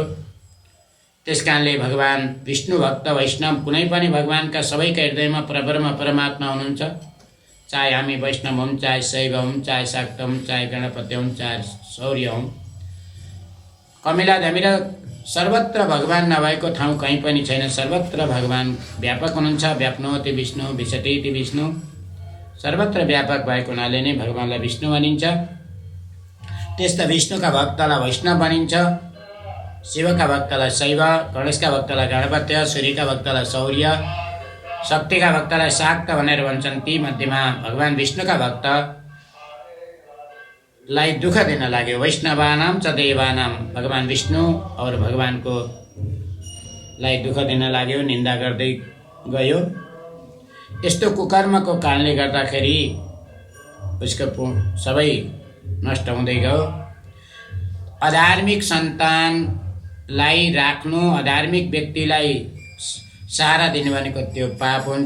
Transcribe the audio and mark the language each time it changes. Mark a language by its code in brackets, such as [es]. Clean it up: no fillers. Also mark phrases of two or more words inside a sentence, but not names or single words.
[ne] त्यस कारणले भगवान विष्णु भक्त वैष्णव कुनै पनि भगवानका सबैका हृदयमा परब्रह्म परमात्मा हुनुहुन्छ। चाहे हामी वैष्णव हौँ, चाहे शैव हौँ, चाहे शाक्त हौँ, चाहे गणपति हौँ, चाहे शौर्य हौँ, कमिला धमिरा, सर्वत्र भगवान नभएको ठाउँ कहीँ पनि छैन। सर्वत्र भगवान व्यापक हुनुहुन्छ। [sa] व्याप्नोति विष्णु विशतीति विष्णु, [ne] सर्वत्र व्यापक भएको हुनाले नै भगवानलाई विष्णु भनिन्छ। त्यस्ता विष्णुका भक्तलाई वैष्णव भनिन्छ। शिवका भक्तलाई शैव, गणेशका भक्तलाई गणपत्य, सूर्यका भक्तलाई शौर्य, शक्तिका भक्तलाई शाक्त भनेर भन्छन्। ती मध्येमा भगवान विष्णुका भक्तलाई दुःख दिन लाग्यो। [sa] वैष्णवानाम च देवानाम, [ne] भगवान विष्णु और भगवानको लाई दुःख दिन लाग्यो, निन्दा गर्दै गयो। यस्तो कुकर्मको कारणले गर्दाखेरि उसको सबै नष्ट हुँदै गयो। अधार्मिक सन्तानलाई राख्नु, अधार्मिक व्यक्तिलाई सहारा दिनु भनेको त्यो पाप हुन्छ।